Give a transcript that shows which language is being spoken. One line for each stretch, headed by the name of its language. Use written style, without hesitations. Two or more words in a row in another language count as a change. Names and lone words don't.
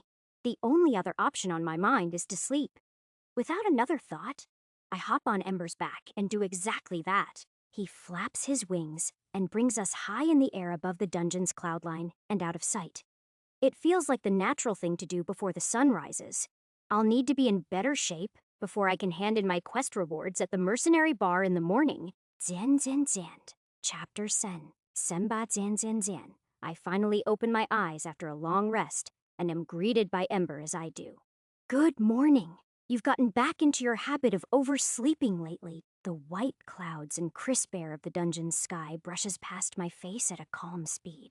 English: The only other option on my mind is to sleep. Without another thought, I hop on Ember's back and do exactly that. He flaps his wings and brings us high in the air above the dungeon's cloud line and out of sight. It feels like the natural thing to do before the sun rises. I'll need to be in better shape before I can hand in my quest rewards at the mercenary bar in the morning. Zian Zian Zian. Chapter Sen. Senba Zian Zian Zian. I finally open my eyes after a long rest and am greeted by Ember as I do. Good morning. You've gotten back into your habit of oversleeping lately. The white clouds and crisp air of the dungeon's sky brushes past my face at a calm speed.